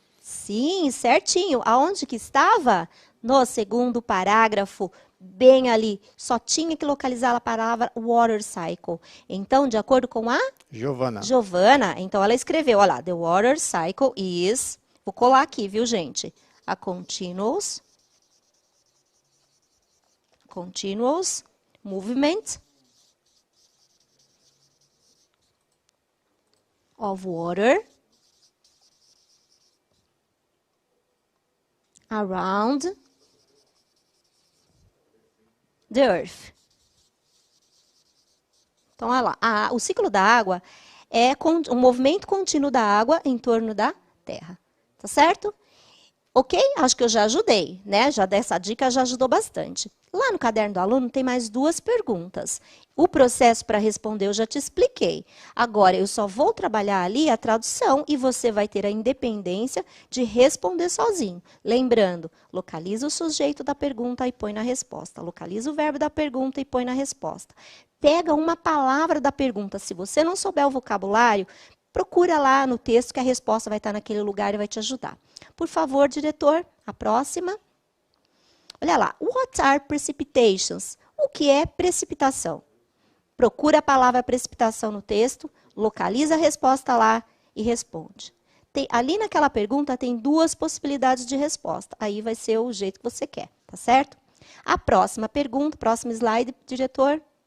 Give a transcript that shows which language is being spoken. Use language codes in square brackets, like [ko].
[pt] Sim, certinho. Aonde que estava? No segundo parágrafo, bem ali. Só tinha que localizar a palavra water cycle. Então, de acordo com a Giovana, então ela escreveu, olha lá, [en] the water cycle is, [pt] vou colar aqui, viu, gente? [en] A continuous movement of water around the earth. [pt] Então, olha lá, o ciclo da água é um movimento contínuo da água em torno da Terra. Tá certo? Ok? Acho que eu já ajudei, né? Já dessa dica já ajudou bastante. Lá no caderno do aluno tem mais 2 perguntas. O processo para responder eu já te expliquei. Agora, eu só vou trabalhar ali a tradução e você vai ter a independência de responder sozinho. Lembrando, localiza o sujeito da pergunta e põe na resposta. Localiza o verbo da pergunta e põe na resposta. Pega uma palavra da pergunta. Se você não souber o vocabulário, procura lá no texto que a resposta vai estar naquele lugar e vai te ajudar. Por favor, diretor, a próxima. Olha lá, [en] what are precipitations? [pt] O que é precipitação? Procura a palavra precipitação no texto, localiza a resposta lá e responde. Ali naquela pergunta tem 2 possibilidades de resposta. Aí vai ser o jeito que você quer, tá certo? A próxima pergunta, próximo slide, diretor.